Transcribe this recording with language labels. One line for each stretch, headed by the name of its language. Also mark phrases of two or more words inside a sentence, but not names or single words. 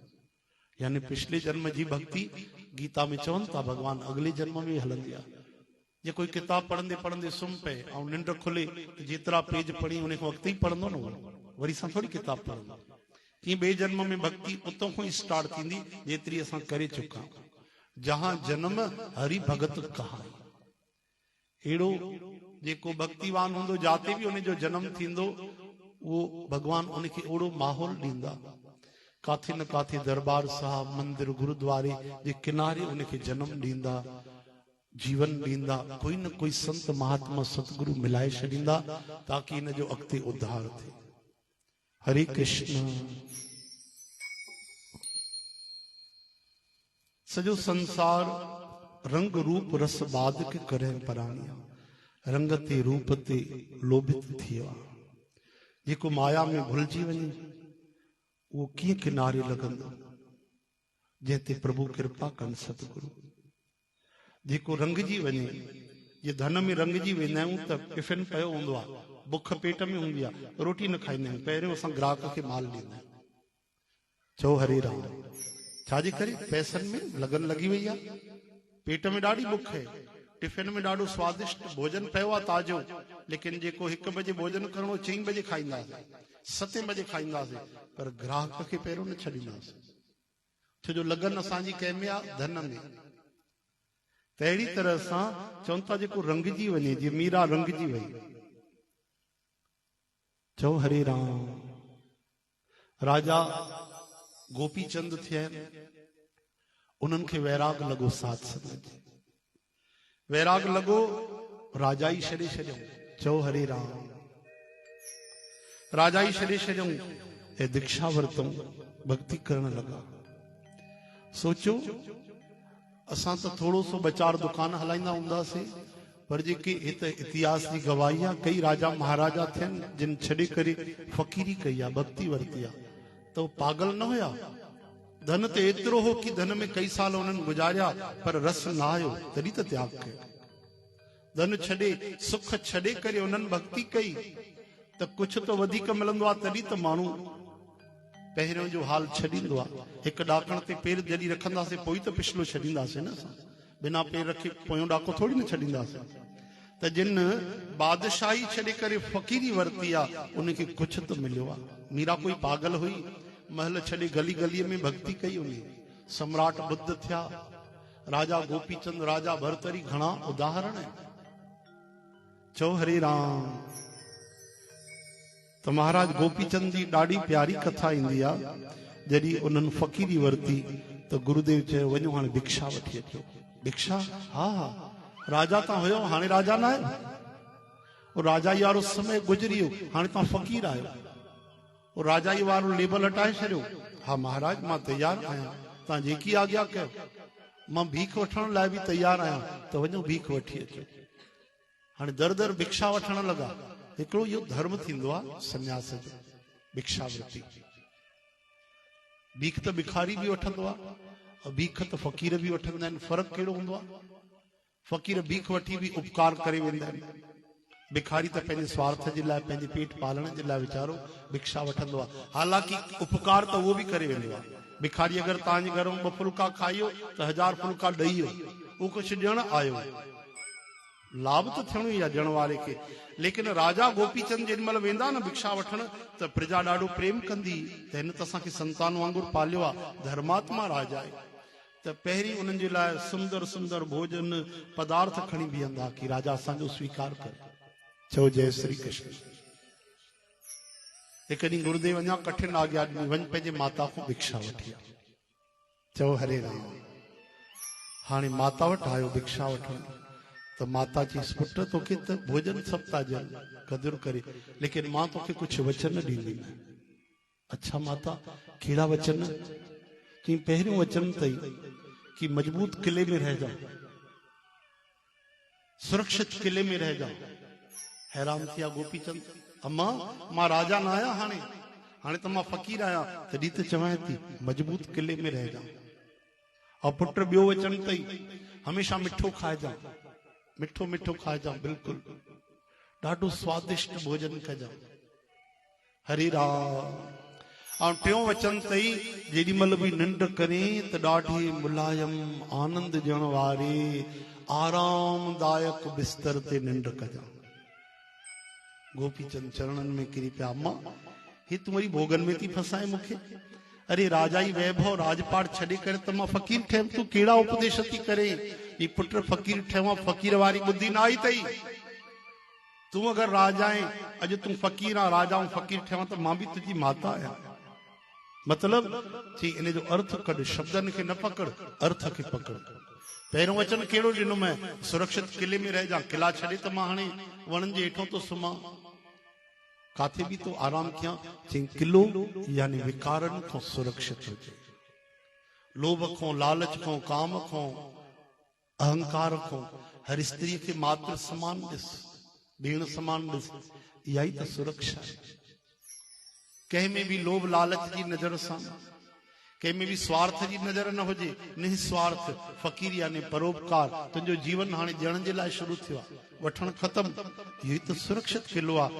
Sindhi: यानी पिछले जन्म जी भक्ति गीता में चवनि था भगवान अगले जन्म में हलंदी आहे। जे कोई किताब पढ़ंदे पढ़ंदे सुम्ह पए ऐं निंड खुले जेतिरा पेज पढ़ी उन वक़्त ही पढ़ंदो न वरी सां थोड़ी किताब पढ़ंदो। तीअं ॿिए जन्म में भक्ति उतो खां ई स्टार्ट थींदी जेतिरी असां करे चुका।
Hindi: जहां जन्म हरि भगत कहाई,
Sindhi: अहिड़ो जेको भक्तिवान हूंदो जाते भी उनजो जन्म थींदो वो भगवान उनखे ओड़ो माहौल ॾींदा। काथे न काथे दरबार साहब मंदिर गुरुद्वारे जे किनारे उनखे जन्म ॾींदा, जीवन ॾींदा, कोई न कोई संत महात्मा सतगुरु मिलाए छॾींदा ताकि इन जो अॻिते उद्धार थिए। हरे कृष्ण। सॼो संसार रंग रूप रस बाधक करे पराणिया, रंग ते रूप ते लोभित थी वियो। जेको माया में भुलिजी वञे वो कीअं किनारे लॻंदो, जंहिंते प्रभु कृपा कनि सतगुरु। जेको रंगजी वञे, जे धन में रंगजी वेंदा आहियूं त टिफिन पियो हूंदो आहे, बुख पेट में हूंदी आहे, रोटी न खाईंदा आहियूं, पहिरियों असां ग्राहक खे माल ॾींदा आहियूं। चओ हरे राम। छाजे करे? पैसनि में लगन लगी वई आहे, पेट में ॾाढी बुख है, टिफिन में ॾाढो स्वादिष्ट भोजन पियो आहे ताज़ो, लेकिन जेको 1 बजे भोजन करणो 4 बजे खाईंदासीं, 7 बजे खाईंदासीं, पर ग्राहक खे पहिरियों न छॾींदासीं। छो जो लगन असांजी कंहिंमें आहे? धन में। त अहिड़ी तरह सां चवनि था जेको रंगजी वञे, जीअं मीरा रंगजी वई। चओ हरे राम। राजा गोपी चंद थिया, उन्हनि खे वैराग लॻो साध संगत, वैराग लॻो, राजा ई छॾे छॾियऊं। चओ हरे राम। राजा ई छॾे छॾियऊं ऐं दीक्षा वरितऊं, भक्ति करण लॻा। सोचो असां त थोड़ो सो 2-4 दुकान हलाईंदा हूंदासीं, पर जेके हिते इतिहास जी गवाही आहे, कई राजा महाराजा थियनि जिन छॾे करे फ़कीरी कई आहे, भक्ति वरिती आहे, त वो पागल न हुया। धन ते एतिरो हो कि धन में कई साल उन्हनि गुजारिया, पर रस न आयो, तॾहिं त त्याग कयो। धन छॾे, सुख छॾे करे उन्हनि भक्ति कई त कुछ तो वधीक मिलंदो आहे, तॾहिं त माण्हू पहिरियों जो हाल छॾींदो आहे। हिकु ॾाकण ते पेर जॾहिं रखंदासीं पोइ त पिछलो छॾींदासीं न, असां बिना पेर रखे पोयों ॾाको थोड़ी न छॾींदासीं। त जिन बादशाही छॾे करे फ़कीरी वरिती आहे, उनखे कुछ त मिलियो आहे। मीरा कोई पागल हुई? महल छॾे गली गलीअ में भक्ति कई उन। सम्राट बुद्ध थिया, राजा गोपीचंद, राजा भरतरी, घणा उदाहरण आहिनि। चओ हरे राम। तो महाराज गोपीचंद जी ॾाढी प्यारी कथा ईंदी आहे। जॾहिं उन्हनि फ़कीरी वरिती त गुरुदेव चयो वञो हाणे भिक्षा वठी अचो। भिक्षा? हा हा। राजा तां हुयो, हाणे राजा न आहे, और राजाई वारो समय गुज़री वियो, हाणे तव्हां फ़कीर आहियो, और राजाई वारो लेबल हटाए छॾियो। हा महाराज मां तैयार आहियां, तव्हां जेकी आज्ञा कयो। मां भीख वठण लाइ बि तैयार आहियां, त वञो भीख वठी अचो। हाणे दर दर भिक्षा वठण लॻा। हिकिड़ो इहो धर्म थींदो आहे सन्यास जो, भिक्षा वरिती। भीख त भिखारी भी वठंदो आहे, और भीख त फ़कीर भी वठंदा आहिनि। फ़र्क़ु कहिड़ो हूंदो आहे? फ़कीर भीख वठी भी उपकार करे वेंदा आहिनि, भिखारी त पंहिंजे स्वार्थ जे लाइ, पंहिंजे पेट पालण जे लाइ वीचारो भिक्षा वठंदो आहे। हालांकि उपकार त उहो बि करे वेंदो आहे। भिखारी अगरि तव्हांजे घर में 2 फुल्का खाइयो त 1000 फुल्का ॾेई वियो, उहो कुझु ॾियण आयो, लाभ तो थियणो ई आहे ॾियण वारे खे। लेकिन राजा गोपीचंद जेॾी महिल वेंदा न भिक्षा वठण, त प्रजा ॾाढो प्रेम कंदी, त हिन त असांखे संतान वांगुरु पालियो आहे, धर्मात्मा राजा आहे। त पहिरीं उन्हनि जे लाइ सुंदर सुंदर भोजन पदार्थ खणी बीहंदा कि राजा असांजो स्वीकार करे। चओ जय श्री कृष्ण। हिकु ॾींहुं गुरुदेव अञा कठिन आज्ञा ॾिनी, वञ पंहिंजे माता खां भिक्षा वठी आ। चओ हरे राम। हाणे माता वटि आयो भिक्षा वठण, तो माता चईस पुट तोखे त भोजन सब था ॾियनि क़दुरु करे, लेकिन मां तोखे कुछ वचन ॾींदी। अच्छा माता कहिड़ा वचन? चई पहिरियों वचन तई कि मजबूत किले में रह जा, सुरक्षित किले में रह जा। हैरान थिया गोपीचंद, अम्मा मां राजा न आया, हाणे त मां फ़कीर आया, तॾहिं त चवां थी मजबूत किले में रह जा। और पुट ॿियो वचन तई हमेशा मिठो खाइजा, मिठो मिठो खाइजां बिल्कुल ॾाढो स्वादिष्ट भोजन कजां हरे राम। ऐं टियों वचन अथई जेॾीमहिल बि निंड करे त ॾाढी मुलायम आनंद ॾियण वारे आरामदायक बिस्तर ते निंड कजां। गोपीचंद चरणन में किरी पिया अम्मा हे तू वरी भोगन में थी फसाए मूंखे। अरे राजाई वैभव राजपाट छॾे करे त मां फ़कीर ठहियमि तूं कहिड़ा उपदेश थी करे ही पुट फ़कीर ठहियो फ़कीर वारी बुद्धि न आई अथई। तूं अगर राजा आहे अॼु तूं फ़कीर आहे राजा ऐं फ़कीर ठहियो त मां बि तुंहिंजी माता आहियां। मतलब थी इन जो अर्थ कढ शब्दन खे न पकड़ अर्थ खे पकड़। पहिरों वचन कहिड़ो ॾिनो मैं सुरक्षित किले में रह जा किला छॾे त मां हाणे वणनि जे हेठों तो सुम्हां काथे भी तो आराम किया चई किलो यानी विकारन को सुरक्षित हुजे लोभ को लालच को काम को अहंकार को हर स्त्री के मात्र समान ॾिस भेण समान ॾिस इहा ई त सुरक्षा कंहिं में भी लोभ लालच जी नजर सां कंहिं में भी स्वार्थ जी नजर न हुजे निस्वार्थ फ़कीर यानी परोपकार तुंहिंजो जीवन हाणे ॾियण जे लाइ शुरू थियो आहे वठण खत्म इहो ई त सुरक्षित किलो आहे।